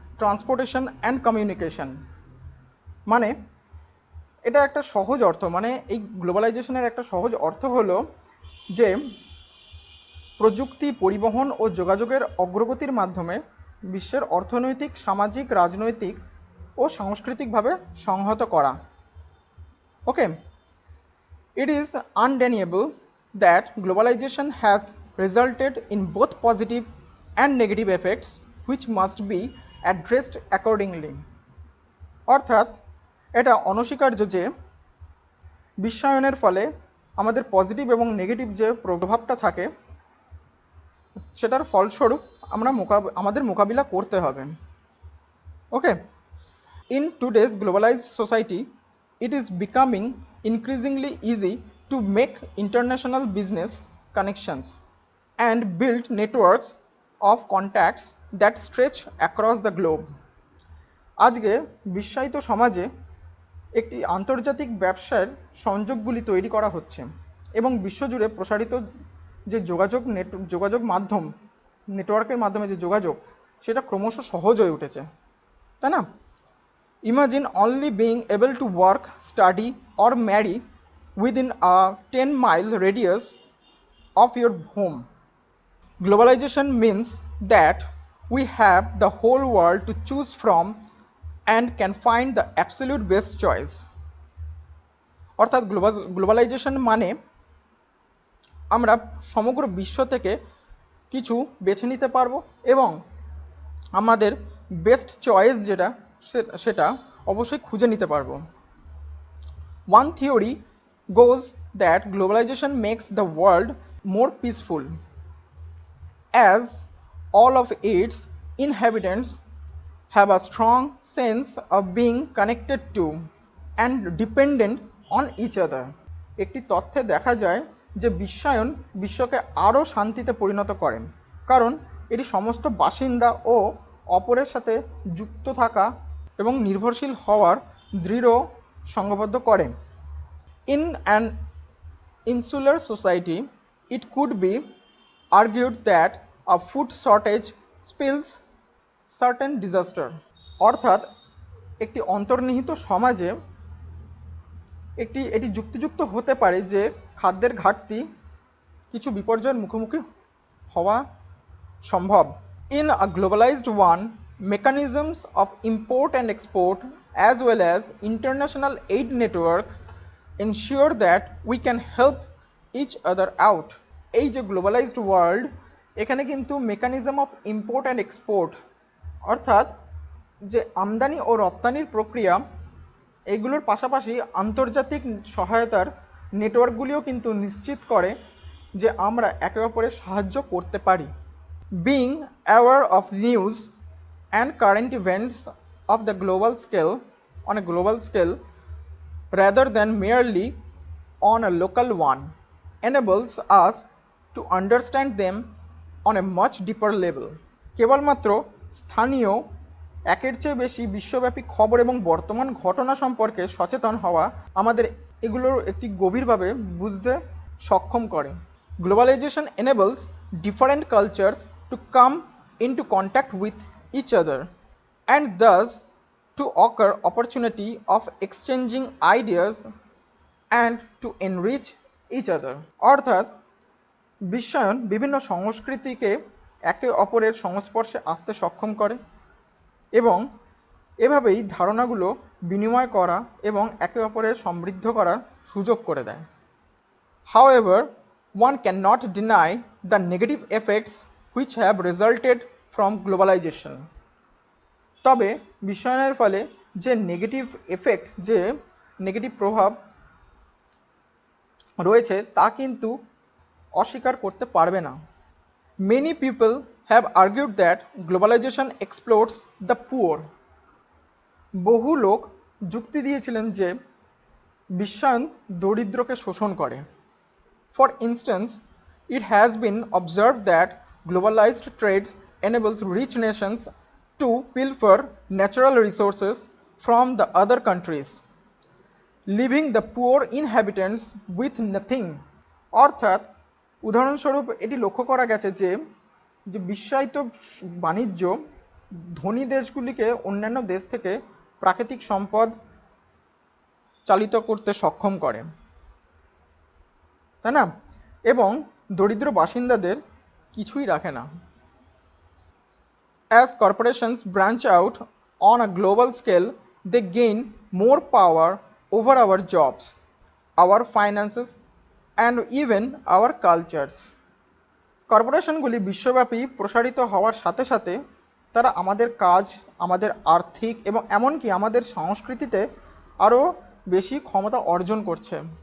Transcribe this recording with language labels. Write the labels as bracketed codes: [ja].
[en] Transportation and communication. [bn] মানে এটা একটা সহজ অর্থ, মানে এই গ্লোবালাইজেশনের একটা সহজ অর্থ হলো যে প্রযুক্তি, পরিবহন ও যোগাযোগের অগ্রগতির মাধ্যমে বিশ্বের অর্থনৈতিক, সামাজিক, রাজনৈতিক ও সাংস্কৃতিকভাবে সংহত করা। [en] Okay, it is undeniable that globalization has resulted in both positive and negative effects which must be addressed accordingly. [bn] অর্থাৎ এটা অনস্বীকার্য যে বিশ্বায়নের ফলে আমাদের পজিটিভ এবং নেগেটিভ যে প্রভাবটা থাকে সেটার ফলস্বরূপ আমাদের মোকাবিলা করতে হবে। [en] Okay, in today's globalized society, it is becoming increasingly easy to make international business connections and build networks of contacts that stretch across the globe. [bn] আজকে বিশ্বায়িত সমাজে একটি আন্তর্জাতিক ব্যবসার সংযোগগুলি তৈরি করা হচ্ছে এবং বিশ্বজুড়ে প্রসারিত যে যোগাযোগ মাধ্যম, নেটওয়ার্কের মাধ্যমে যে যোগাযোগ, সেটা ক্রমশ সহজ হয়ে উঠেছে, তাই না? [en] Imagine only being able to work, study or marry within a 10-mile radius of your home. Globalization means that we have the whole world to choose from and can find the absolute best choice. [bn] অর্থাৎ globalization মানে আমরা সমগ্র বিশ্ব থেকে কিছু বেছে নিতে পারবো এবং আমাদের [en] best choice [bn] যেটা সেটা অবশ্যই খুঁজে নিতে পারবো। [en] One theory goes that globalization makes the world more peaceful as all of its inhabitants have a strong sense of being connected to and dependent on each other. [bn] একটি তথ্যে দেখা যায় যে বিশ্বায়ন বিশ্বকে আরও শান্তিতে পরিণত করে, কারণ এটি সমস্ত বাসিন্দা ও অপরের সাথে যুক্ত থাকা এবং নির্ভরশীল হওয়ার দৃঢ় সংঘবদ্ধ করে। [en] In an insular society, it could be argued that a food shortage spells certain disaster. [bn] অর্থাৎ একটি অন্তর্নিহিত সমাজে এটি যুক্তিযুক্ত হতে পারে যে খাদ্যের ঘাটতি কিছু বিপর্যয়ের মুখোমুখি হওয়া সম্ভব। [en] In a globalized one, mechanisms of import and export as well as international aid network ensure that we can help each other out. [bn] এই যে [en] globalized world, [bn] এখানে কিন্তু [en] mechanism of import and export [bn] অর্থাৎ যে আমদানি ও রপ্তানির প্রক্রিয়া, এগুলোর পাশাপাশি আন্তর্জাতিক সহায়তার নেটওয়ার্কগুলিও কিন্তু নিশ্চিত করে যে আমরা একে অপরের সাহায্য করতে পারি। [en] Being aware of news and current events of the global scale, on a global scale, rather than merely on a local one, enables us to understand them on a much deeper level. [bn] কেবলমাত্র স্থানীয় একের চেয়ে বেশি বিশ্বব্যাপী খবর এবং বর্তমান ঘটনা সম্পর্কে সচেতন হওয়া আমাদের এগুলোর একটি গভীরভাবে বুঝতে সক্ষম করে। [en] Globalization enables different cultures to come into contact with each other and thus to occur opportunity of exchanging ideas and to enrich each other. [bn] অর্থাৎ বিশ্বায়ন বিভিন্ন সংস্কৃতিকে একে অপরের সংস্পর্শে আসতে সক্ষম করে এবং এভাবেই ধারণাগুলো বিনিময় করা এবং একে অপরের সমৃদ্ধ করার সুযোগ করে দেয়। [en] However, one cannot deny the negative effects which have resulted from globalization. [bn] তবে বিশ্বায়নের ফলে যে [en] negative effect, [bn] যে নেগেটিভ প্রভাব রয়েছে তা কিন্তু অস্বীকার করতে পারবে না। [en] Many people have argued that globalization exploits the poor. [bn] বহু লোক যুক্তি দিয়েছিলেন যে বিশ্বায়ন দরিদ্রকে শোষণ করে। [en] For instance, it has been observed that globalized trade enables rich nations to pilfer natural resources from the other countries, leaving the poor inhabitants with nothing. [bn] অর্থাৎ উদাহরণস্বরূপ এটি লক্ষ্য করা গেছে যে বিশ্বায়িত বাণিজ্য ধনী দেশগুলিকে অন্যান্য দেশ থেকে প্রাকৃতিক সম্পদ চালিত করতে সক্ষম করে, তাই না? এবং দরিদ্র বাসিন্দাদের কিছুই রাখে না। [en] As corporations branch out on a global scale, they gain more power over our jobs, our finances, and even our cultures. [bn] কর্পোরেশনগুলি বিশ্বব্যাপী প্রসারিত হওয়ার সাথে সাথে তারা আমাদের কাজ, আমাদের আর্থিক এবং এমনকি আমাদের সংস্কৃতিতে আরও বেশি ক্ষমতা অর্জন করছে।